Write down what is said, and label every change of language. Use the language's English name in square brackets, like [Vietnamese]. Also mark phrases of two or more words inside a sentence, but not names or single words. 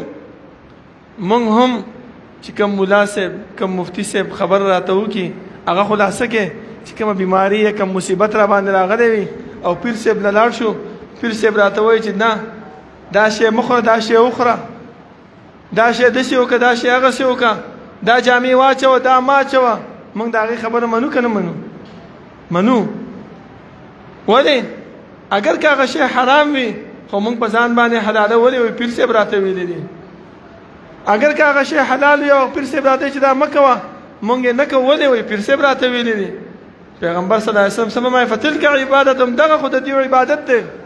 [Pashto] مونږ هم چې کوم مولا صاحب کوم مفتی صاحب خبر راته وکي هغه خلاصه کې چې کومه بیماری یا کوم مصیبت را باندې راغلی وي او پیر صاحب نه لاړ شو، پیر صاحب راته وایي چې نه دا شی مخوره، دا شی وخوره، دا شی داسې وکړه، دا شی هغسې وکړه، دا جامې واچوه، دا ما اچوه. موږ د هغې خبره منو که نه منو؟ منو. ولې؟ اگر که هغه شی حرام وي خو موږ په ځان باندې حلاله ولې وایي پیر صاحب راته ویلی دي. اگر که هغه شی حلال وي او پیر صاحب راته چې دا مه کوه موږ یې نه کوو ولې وایي پیر صاحب راته ویلی دي. پیغمبر [Arabic] صلی الله علیه وسلم [Pashto] سمه [Arabic] فتلک عبادتهم، [Pashto] دغه خو د دې عبادت دی.